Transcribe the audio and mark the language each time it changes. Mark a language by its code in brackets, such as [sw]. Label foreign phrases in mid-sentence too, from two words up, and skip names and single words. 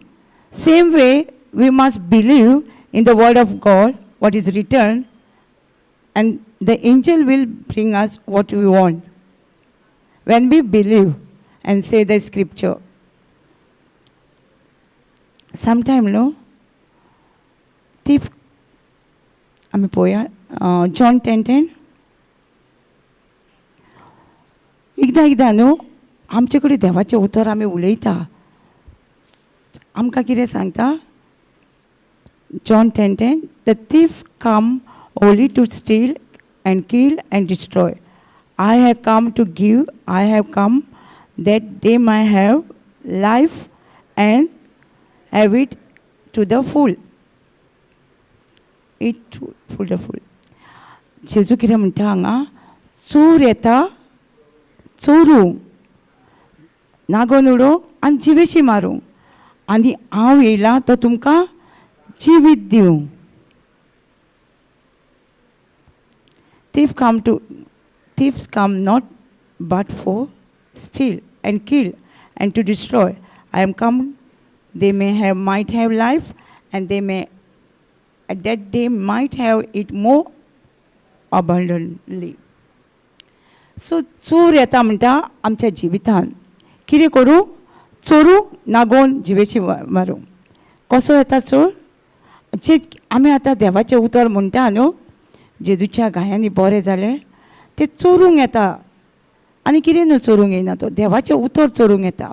[en] Same way, we must believe in the word of God, what is written, and the angel will bring us what we want. When we believe and say the scripture. Sometime, no? Thief, [kok] आम्ही पोया जॉन 10:10. एकदा न्हू आमचे कडेन देवाचें उतर आमी उलयता. आमकां कितें सांगता? [en] John 10:10. The thief come only to steal and kill and destroy. I have come to give. I have come that they might have life and have it to the full. It full the full. [kok] जेजू कितें म्हणटा हांगा? चोर येता चोरूंक, नागोन उडोवंक आनी जिवेशी मारूंक, आनी हांव येयलां तो तुमकां जिवीत दिवंक. [en] Thieves come not but for steal and kill and to destroy. I am come they might have life, and that they might have it more abundantly. [kok] So चोर येता म्हणटा आमच्या जिवितान कितें करूं? चोरूंक, नागोवन जिवेची मारूंक. कसो येता चोर? जे आमी आतां देवाचें उतर म्हणटा न्हू, जेजूच्या गायांनी बरें जालें, ते चोरूंक येता. आनी कितें न्हू चोरूंक येना, तो देवाचें उतर चोरूंक येता.